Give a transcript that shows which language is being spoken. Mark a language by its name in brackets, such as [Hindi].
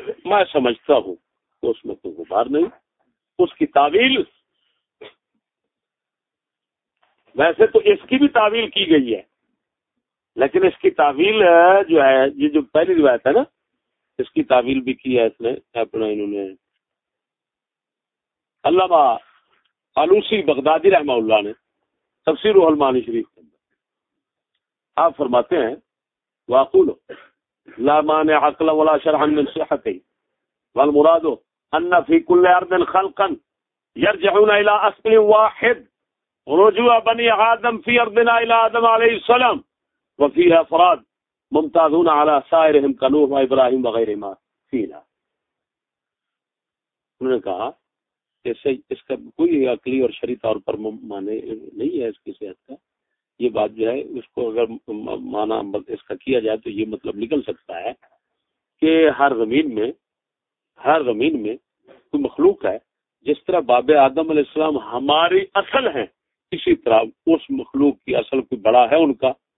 [Urdu] میں سمجھتا ہوں کہ اس میں کوئی غبار نہیں, اس کی تعویل ویسے تو اس کی بھی تعویل کی گئی ہے, لیکن اس کی تعویل جو ہے یہ جو پہلی روایت ہے نا, اس کی تعویل بھی کی ہے اس نے اپنا انہوں نے علامہ آلوسی بغدادی رحمہ اللہ نے تفسیر المانی شریف کے اندر. آپ فرماتے ہیں [Arabic] واقول لا مانع عقلا ولا شرعا من صحته والمراد ان في كل ارض خلقا يرجعون الى اصل واحد رجوع بني آدم في أرضنا إلى آدم عليه السلام وفيها أفراد ممتازون على سائرهم كنوح وإبراهيم وغيرهما فينا. [Urdu] انہوں نے کہا کہ اس کا کوئی عقلی اور شرعی طور پر معنی نہیں ہے اس کی صحت کا. یہ بات جو ہے اس کو اگر معنی اس کا کیا جائے تو یہ مطلب نکل سکتا ہے کہ ہر زمین میں کوئی مخلوق ہے, جس طرح باب آدم علیہ السلام ہماری اصل ہیں, اسی طرح اس مخلوق کی اصل کوئی بڑا ہے ان کا.